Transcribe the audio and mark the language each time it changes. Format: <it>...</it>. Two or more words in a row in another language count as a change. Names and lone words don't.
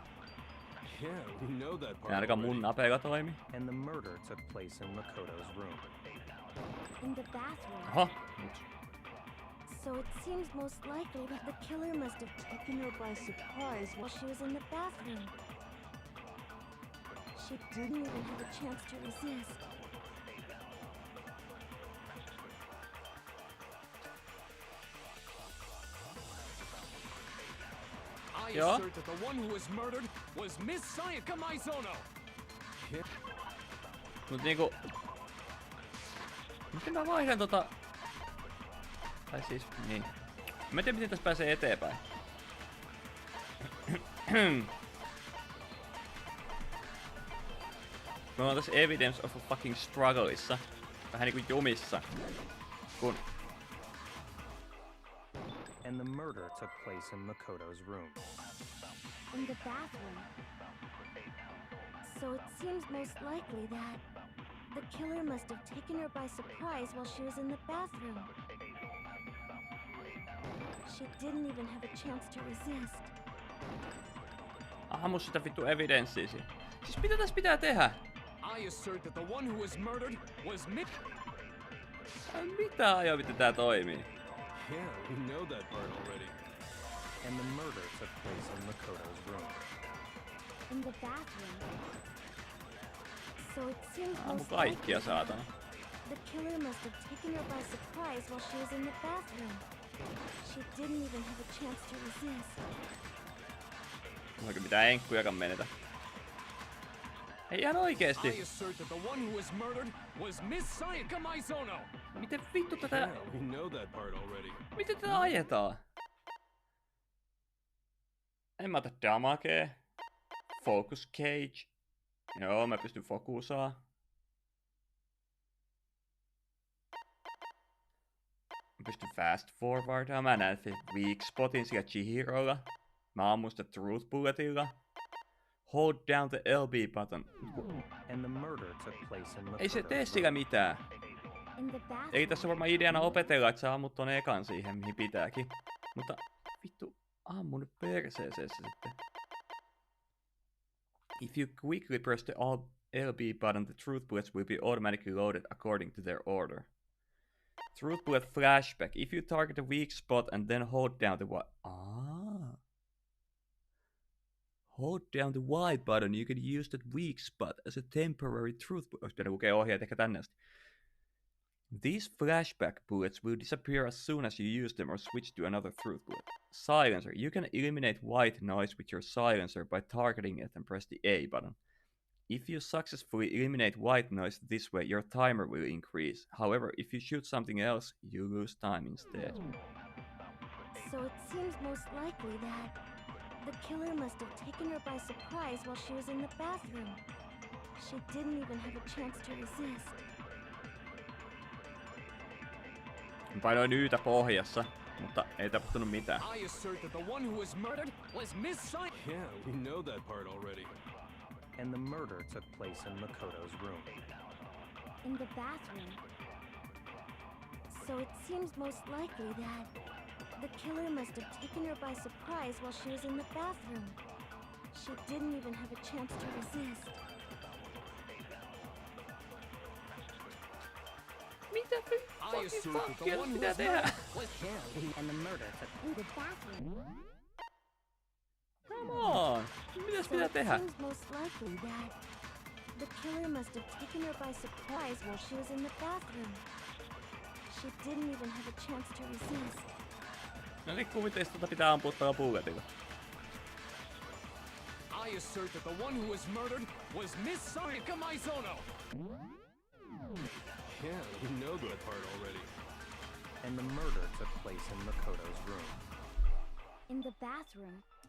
<en>Yeah, we know that part</en> <fi>Ja ainakaan mun</fi> <en>already.</en> <fi>napeilla toimi.</fi> <en>And the murder took place in Makoto's room. In the bathroom.</en> <fi>Oho. Nyt.</fi> <en>So it seems most likely that the killer must have taken her by surprise while she was in the bathroom. She didn't even have a chance to resist. I Yeah? assert that the one who was murdered was Miss Sayaka Maizono.</en> <fi>Mut niinku... Miten mä vaihdan tota... Tai siis, niin. Mä en tiedä miten tässä pääsee eteenpäin. Me ollaan tässä</fi> <en>evidence of a fucking struggleissa.</en> <fi>Vähän niinku jumissa. Kun...</fi> <en>And the murder took place in Makoto's room. In the bathroom. So it seems most likely that the killer must have taken her by surprise while she was in the bathroom. She didn't even have a chance to resist.</en> <fi>Ammu sitä vittu evidenssiä. Siis mitä tässä pitää tehdä?</fi> <en>I assert that the one who was murdered was</en> <fi>Mitä ajoa tää toimii?</fi> <en>Yeah, we know that part already. And the murder took place in Makoto's room. In the bathroom. So it seems</en> <fi>Ammu</fi> <en>most</en> <fi>kaikkia</fi> <en>likely</en> <fi>saatana.</fi> <en>the killer must have taken her by surprise while she was in the bathroom. She didn't even have a chance to resist.</en> <fi>Onko mitään enkkujakaan menetä? Ei ihan oikeesti.</fi> <en>I assert that the one who was murdered was Miss Sayaka Maizono.</en> <fi>Miten vittu tätä...</fi> <en>Yeah, we know that part already.</en> <fi>Miten tätä ajetaan? En mä ota damagea.</fi> <en>Focus cage.</en> <fi>Joo, mä pystyn fokusaa. Mä pystyn</fi> <en>fast forwardaan.</en> <fi>Mä näen</fi> <en>weak spotin</en> <fi>sillä Chihirolla. Mä ammun sitä</fi> <en>truth bulletilla. Hold down the LB button. And the murder took place in</en> <fi>Ei se tee</fi> <en>Makoto's</en> <fi>sillä</fi> <en>room.</en> <fi>mitään.</fi> <en>In the bathroom.</en> <fi>Eli tässä on varmaan ideana opetella, että sä ammut ton ekan siihen, mihin pitääkin. Mutta vittu, ammu nyt perseeseessä sitten.</fi> <en>If you quickly press the LB button, the truth bullets will be automatically loaded according to their order. Truth bullet flashback. If you target a weak spot and then hold down the Hold down the Y button, you can use that weak spot as a temporary truth bullet.</en> <fi>Olisi pitänyt lukea ohjeet ehkä tänne asti.</fi> <en>These flashback bullets will disappear as soon as you use them or switch to another truth bullet. Silencer. You can eliminate white noise with your silencer by targeting it and press the A button. If you successfully eliminate white noise this way, your timer will increase. However, if you shoot something else, you lose time instead. So it seems most likely that the killer must have taken her by surprise while she was in the bathroom. She didn't even have a chance to resist.</en> <fi>Painoin Ytä pohjassa, mutta ei tapahtunut mitään.</fi> <en>I assert that the one who was murdered was Miss Sayaka. Yeah, we know that part already. And the murder took place in Makoto's room. In the bathroom. So it seems most likely that the killer must have taken her by surprise while she was in the bathroom. She didn't even have a chance to resist.</en> <fi>Mitä</fi> <en>I assert that the one who was murdered was And the murder took In the bathroom. Come on! Mitäs So</en> <fi>pitää</fi> <en>it</en> <fi>tehdä?</fi> <en>seems most likely that the killer must have taken her by surprise while she was in the bathroom. She didn't even have a chance to resist.</en> <fi>No niin, kuvitteista pitää ampua tällä bulletilla.</fi> <en>I assert that the one who was murdered was Miss Sayaka Maizono. Yeah, we know that part already. And the murder took place in Makoto's room. In the bathroom.</en>